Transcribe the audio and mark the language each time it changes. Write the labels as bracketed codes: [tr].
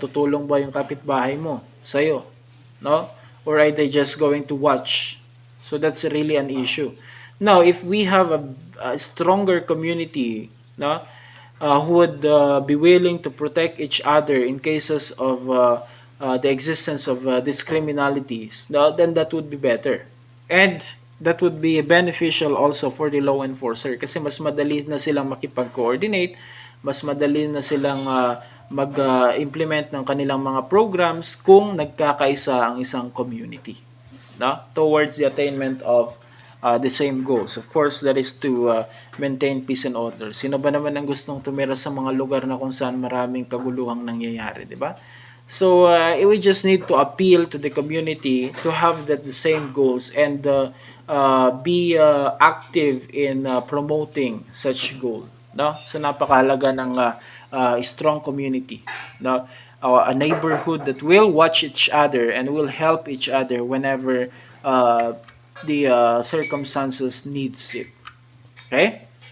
[tl] Tutulong ba yung kapitbahay mo sa'yo? No? [en] Or are they just going to watch? So that's really an issue. Now, if we have a stronger community, no, who would be willing to protect each other in cases of the existence of these criminalities, no, then that would be better. And that would be beneficial also for the law enforcer [tl] kasi mas madali na silang makipag-coordinate, mas madali na silang mag-implement ng kanilang mga programs kung nagkakaisa ang isang community, [en] no, towards the attainment of the same goals. Of course, that is to maintain peace and order. [tl] Sino ba naman ang gustong tumira sa mga lugar na kung saan maraming kaguluhang nangyayari, di ba? [en] So, we just need to appeal to the community to have the same goals and be active in promoting such goal. No? [tl] So, napakahalaga ng strong community. No? [en] A neighborhood that will watch each other and will help each other whenever the circumstances needs it. Okay?